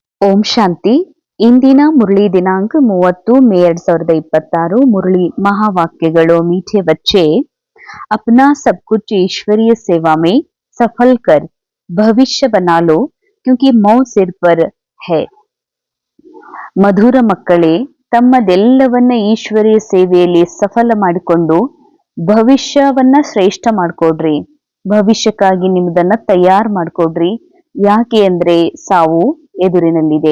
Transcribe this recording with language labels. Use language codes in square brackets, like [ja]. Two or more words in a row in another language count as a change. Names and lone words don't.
[kn] ಓಂ ಶಾಂತಿ. ಇಂದಿನ ಮುರಳಿ ದಿನಾಂಕ 30 ಮೇ 2026. ಮುರಳಿ महावाक्यಗಳು. [hi] मीठे बच्चे, अपना सब कुछ ईश्वरीय सेवा में सफल कर भविष्य बना लो क्योंकि मौत सिर पर है. [kn] ಮಧುರ ಮಕ್ಕಳೇ, ತಮ್ಮದೆಲ್ಲವನ್ನ ಈಶ್ವರೀಯ ಸೇವೆಯಲ್ಲಿ ಸಫಲ ಮಾಡಿಕೊಂಡು ಭವಿಷ್ಯವನ್ನ ಶ್ರೇಷ್ಠ ಮಾಡ್ಕೊಡ್ರಿ. ಭವಿಷ್ಯಕ್ಕಾಗಿ ನಿಮ್ದನ್ನ ತಯಾರು ಮಾಡ್ಕೊಡ್ರಿ. ಯಾಕೆ ಅಂದ್ರೆ ಸಾವು ಎದುರಿನಲ್ಲಿದೆ.